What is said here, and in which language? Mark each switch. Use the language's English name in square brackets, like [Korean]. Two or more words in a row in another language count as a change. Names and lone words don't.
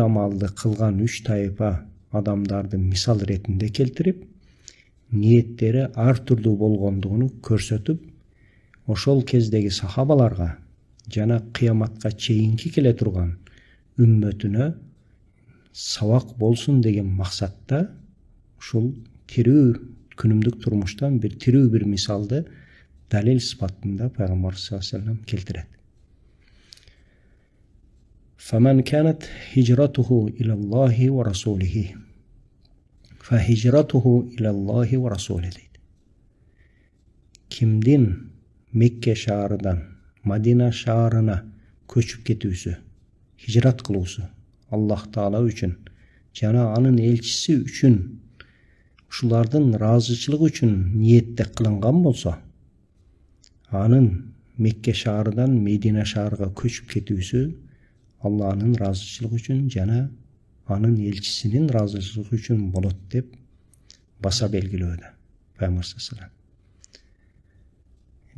[Kyrgyz] амалды кылган 3 тайпа адамдарды мисал ретинде келтирип, ниеттери ар түрдүү болгондугун көрсөтүп, ошол кездеги сахабаларга жана кыяматка чейинки келе турган үммөтүнө сабак болсун деген максатта ушул тирүү күнүмдүк турмуштан тирүү бир мисалды далил сыпатында Пайгамбар [Arabic] صلى الله عليه وسلم [Kyrgyz] келтирет. [Arabic] فمن كانت هجرته إلى الله ورسوله فهجرته إلى الله ورسوله дейт. [Kyrgyz] Кимдин Мекке шаарынан Мадина шаарына көчүп кетүүсү, хижрат кылуусу Аллах Таала үчүн жана анын элчиси үчүн, ушулардын ыраазычылыгы үчүн ниетте кылынган болсо, анын Мекке шаарынан Медина шаарга көчүп кетүүсү Аллахнын ыраазычылыгы үчүн жана анын элчисинин ыраазычылыгы үчүн болот деп баса белгилөөдө Пайгамбар [Arabic] صلى الله عليه وسلم.